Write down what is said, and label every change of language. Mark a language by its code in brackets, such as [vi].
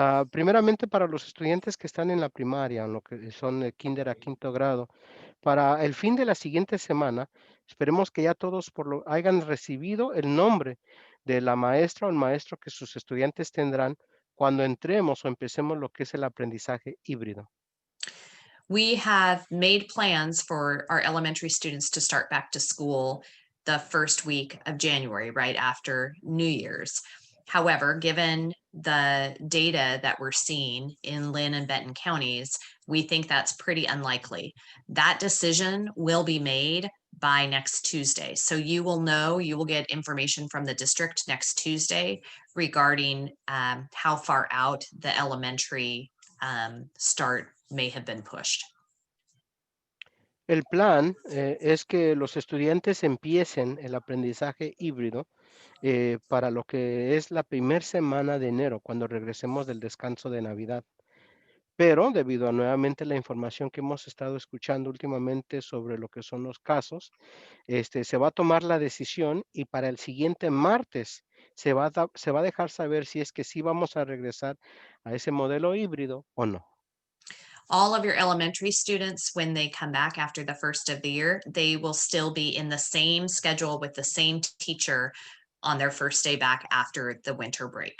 [es] Primeramente para los estudiantes que están en la primaria, en lo que son de kinder a quinto grado, para el fin de la siguiente semana, esperemos que ya todos hayan recibido el nombre de la maestra o el maestro que sus estudiantes tendrán cuando entremos o empecemos lo que es el aprendizaje híbrido. [en] We have made plans for our elementary students to start back to school the first week of January, right after New Year's. However, given the data that we're seeing in Lynn and Benton counties, we think that's pretty unlikely. That decision will be made by next Tuesday. So you will get information from the district next Tuesday regarding how far out the elementary start may have been pushed. [es] El plan es que los estudiantes empiecen el aprendizaje híbrido para lo que es la primera semana de enero, cuando regresemos del descanso de Navidad. Pero debido a nuevamente la información que hemos estado escuchando últimamente sobre lo que son los casos, se va a tomar la decisión y para el siguiente martes se va a dejar saber si es que sí vamos a regresar a ese modelo híbrido o no. [en] All of your elementary students, when they come back after the first of the year, they will still be in the same schedule with the same teacher on their first day back after the winter break.